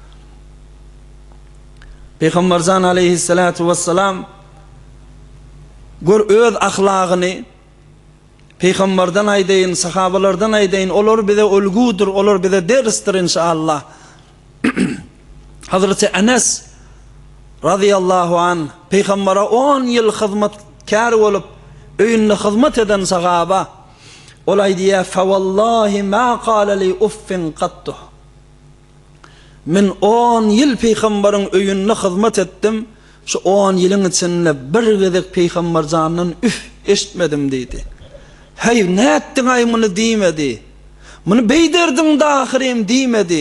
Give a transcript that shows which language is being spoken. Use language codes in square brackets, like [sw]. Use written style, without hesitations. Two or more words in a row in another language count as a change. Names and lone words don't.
[tk] Peýgamberjan [ar] عليه الصلاة والسلام [tk] gör öz ahlagyny Peýgamberden aýdaýyn, sahabalardan aýdaýyn, olar bize ölgüdür, olar bize dersdir inşallah. Hazreti Enes [ar] رضي الله عن [tk] Peýgambera 10 ýyl hyzmatkar bolup öýünde hyzmat eden sahaba olay diýär [ar] فوالله ما قال لي أف قط. [tk] Men 10 ýyl Peýgamberiň öýünde hyzmat etdim. Şu 10 ýylyň içinde bir gezek Peýgamberjanyň üf eşitmedim diýdi. Hey näetdiň ay muny diýmedi. Muny beýderdiň dahirim diýmedi.